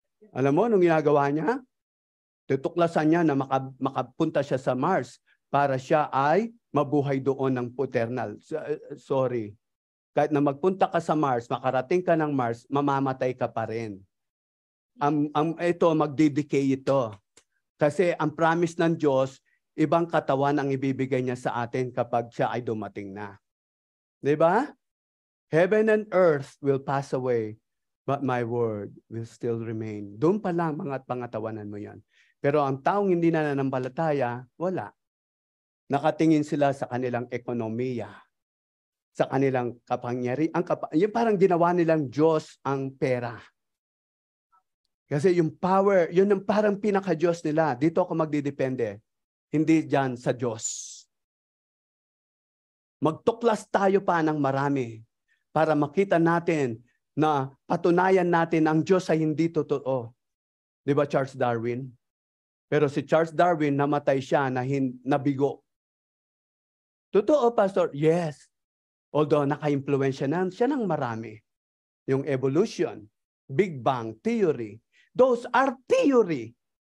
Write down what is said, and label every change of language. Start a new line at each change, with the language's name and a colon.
Filipino: Alam mo, nung ginagawa niya, tutuklasan niya na makapunta siya sa Mars para siya ay mabuhay doon ng paternal. Sorry. Kahit na magpunta ka sa Mars, makarating ka ng Mars, mamamatay ka pa rin. Ito, magdidecay ito. Kasi ang promise ng Diyos, ibang katawan ang ibibigay niya sa atin kapag siya ay dumating na. Diba?
English: Heaven and earth will pass away, but my word will still remain.
Filipino: Doon pa lang mga pangatawanan mo yan. Pero ang taong hindi na nananampalataya, wala. Nakatingin sila sa kanilang ekonomiya, sa kanilang kapangyarihan. Yung parang ginawa nilang Diyos ang pera. Kasi yung power, yun ang parang pinaka-Diyos nila. Dito ako magdidepende. Hindi dyan sa Diyos. Magtuklas tayo pa ng marami para makita natin na patunayan natin ang Diyos ay hindi totoo. Di ba Charles Darwin? Pero si Charles Darwin, namatay siya na nabigo. Totoo, Pastor? Yes. Although naka-impluensya na siya ng marami.
English: Yung evolution, Big Bang Theory, those are theory.